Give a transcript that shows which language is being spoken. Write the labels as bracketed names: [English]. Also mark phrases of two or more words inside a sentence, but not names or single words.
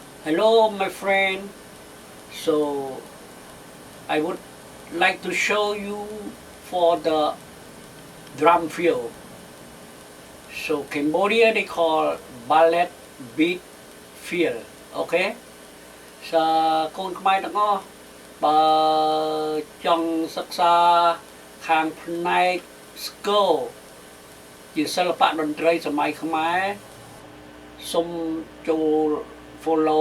[English] Hello, my friend. So, I would like to show you for the drum field. So, Cambodia they call ballet beat field. Okay? [Khmer] កូនខ្មែរទាំងអស់បើចង់សិ ក្សាខាងផ្នែកស្គ រជាសិល្បៈតន្ត្រីសម័យខ្មែរ សូមចូល follow